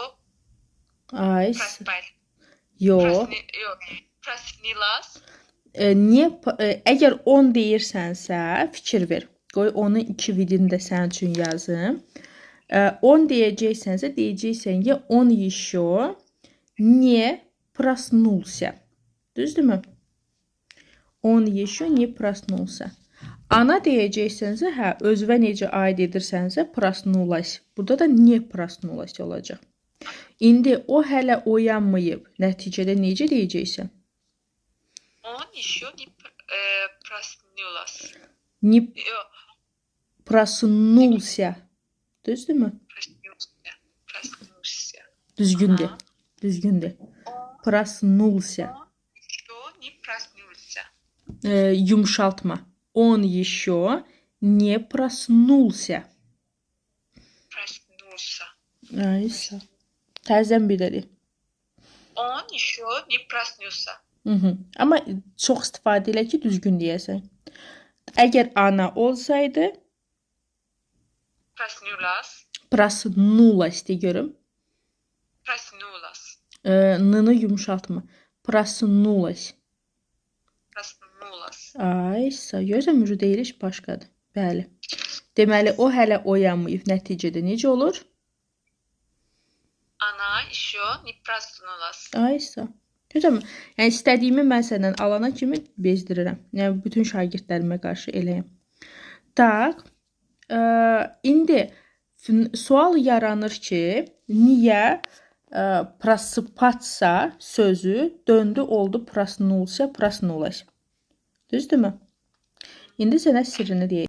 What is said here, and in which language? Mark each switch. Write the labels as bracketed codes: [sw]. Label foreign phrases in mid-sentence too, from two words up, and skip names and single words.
[az] Ay, [ru] Praspal. [az] yox. [ru] Prasnilas. [az] Əgər 10 deyirsənsə, fikir ver. Qoy onun 2 vidini də sənin üçün yazım. 10 deyəcəksənsə, deyəcəksən ki, [ru] он еще не проснулся. Düzdürmü? Он еще не проснулся. [az] Ana deyəcəksənsə, hə, özünə necə aid edirsənsə, проснулась. Burada da [ru] не проснулась [az] olacaq. İndi o hələ oyanmayıb. Nəticədə necə deyəcəksən? [ru] Он еще не проснулась. Не проснулся. [az] Düzdürmü? [ru] Проснулся. [az] Düzgündür. Düzgündür. [ru] Проснулся. Еще не проснулся. Yumşaltma. Он еще не проснулся. Проснулся. [az] Ay, sağ. Təzən bir dedi. [ru] Он еще не проснулся. [az] Amma çox istifadə elə ki, düzgün deyəsən. Əgər ana olsaydı, [ru] Проснулась. [az] Проснулась de görüm. [ru] Проснулась. [az] N-nı yumşaltma. Проснулась. [ru] Проснулась. [az] Ay, sağ. Görürsən, müjü deyilik başqadır. Bəli. Deməli, o hələ oyanmayıb. Nəticədə necə olur? [ru] Она еще не проснулась. [az] Ay, sağ. Görürsən, yəni istədiyimi mən səndən alana kimi bezdirirəm. Yəni, bütün şagirdlərimə qarşı eləyəm. Tak. İndi sual yaranır ki, niyə просыпаться sözü döndü oldu [ru] проснулся, проснулась. [az] Düzdürmü? İndi sənə sirrini deyək.